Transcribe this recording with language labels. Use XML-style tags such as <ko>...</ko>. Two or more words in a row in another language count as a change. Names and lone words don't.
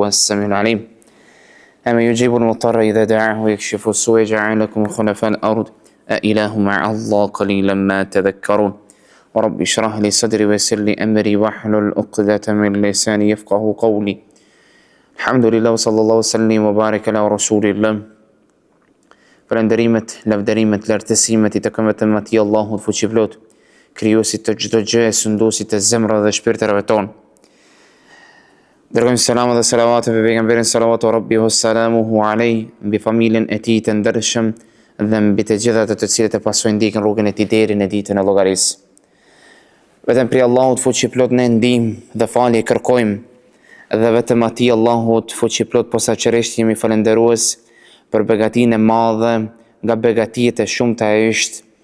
<ar>السميع العليم أما يجيب المضطر إذا دعاه ويكشف السوء يجعل لكم خلفاء الأرض أإله مع الله قليلا ما تذكرون ورب اشرح لي صدري ويسر لي أمري واحلل عقدة من لساني يفقه قولي الحمد لله وصلى الله وسلم وبارك على رسول الله</ar> <sq>Falënderimet, lavdërimet, lartësimet i takojnë vetëm atij Allahut fuqiplot, krijuesit të çdo gjëje, sunduesit të zemrave dhe shpirtërave tonë. Dërgojmë selam dhe salavat për pejgamberin</sq> <ar>صلى الله ربي وسلامه عليه,</ar> <sq>mbi familjen e tij të ndershëm dhe mbi të gjithat të cilët e pasojnë ndjekën rrugën e tij deri në ditën e llogarisë. Vetëm prej Allahut fuqiplot ne ndihmë dhe falje kërkojmë dhe vetëm atij Allahut fuqiplot posaçërisht jemi falënderues për begatinë e madhe, nga begatijet e shumta është</sq>